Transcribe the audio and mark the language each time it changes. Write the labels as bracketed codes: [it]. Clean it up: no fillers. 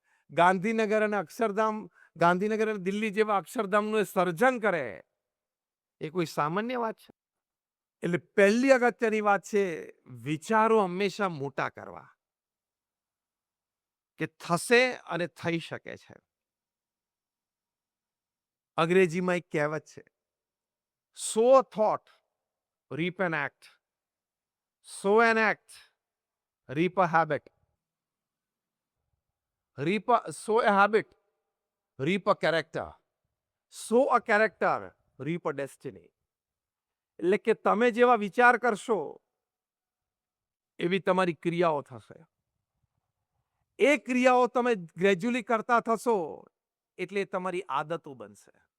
[gu] ગાંધીનગર અને અક્ષરધામ, ગાંધીનગર અને દિલ્હી જેવા અક્ષરધામનું એ સર્જન કરે, એ કોઈ સામાન્ય વાત છે? એટલે પહેલી અગત્યની વાત છે વિચારો હંમેશા મોટા કરવા, કે થશે અને થઈ શકે છે. અંગ્રેજીમાં એક કહેવત છે, [en] Sow a thought reap an act, sow an act reap a habit, sow a habit reap a character, sow a character reap a destiny. [gu] એટલે કે તમે જેવા વિચાર કરશો એવી તમારી ક્રિયાઓ થશે. એ ક્રિયાઓ તમે ગ્રેજ્યુઅલી કરતા થશો એટલે તમારી આદતો બનશે.